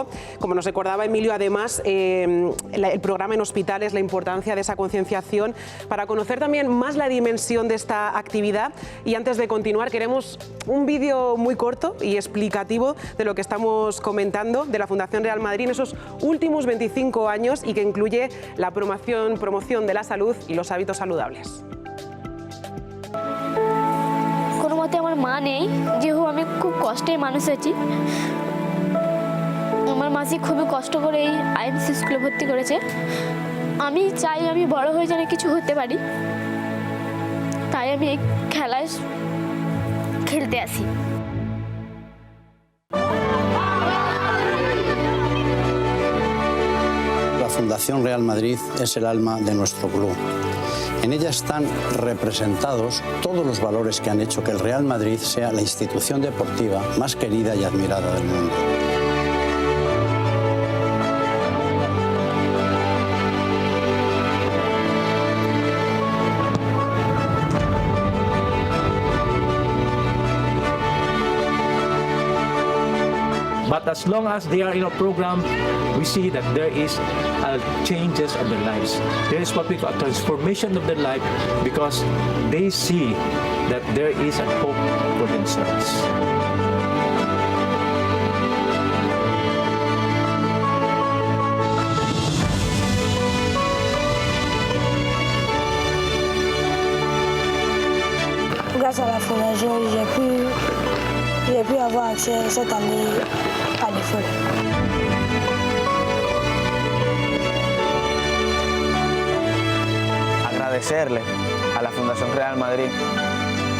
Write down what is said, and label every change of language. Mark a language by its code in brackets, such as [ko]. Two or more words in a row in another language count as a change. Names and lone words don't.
[es] Como nos recordaba Emilio, además, el programa en hospitales, la importancia de esa concienciación, para conocer también más la dimensión de esta actividad. Y antes de continuar, queremos un vídeo muy corto y explicativo de lo que estamos comentando de la Fundación Real Madrid en esos últimos 25 años y que incluye la promoción de la salud y los hábitos saludables. [bn] কোনোমতে আমার মা নেই, যেহেতু আমি খুব কষ্টের মানুষ আছি। আমার মাসি খুবই কষ্ট করে এই আইএমসি স্কুলে ভর্তি করেছে। আমি চাই আমি বড় হয়ে যেন কিছু হতে পারি, তাই আমি এই খেলায় খেলতে আসি। [es] La Fundación Real Madrid es el alma de nuestro club. En ella están representados todos los valores que han hecho que el Real Madrid sea la institución deportiva más querida y admirada del mundo. [en] But as long as they are in a program, we see that there is changes of their lives. There is what we call transformation of their life because they see that there is a hope for themselves. [fr] Grâce à la fondation, j'ai pu avoir accès cette année à l'école. [es] Agradecerle a la Fundación Real Madrid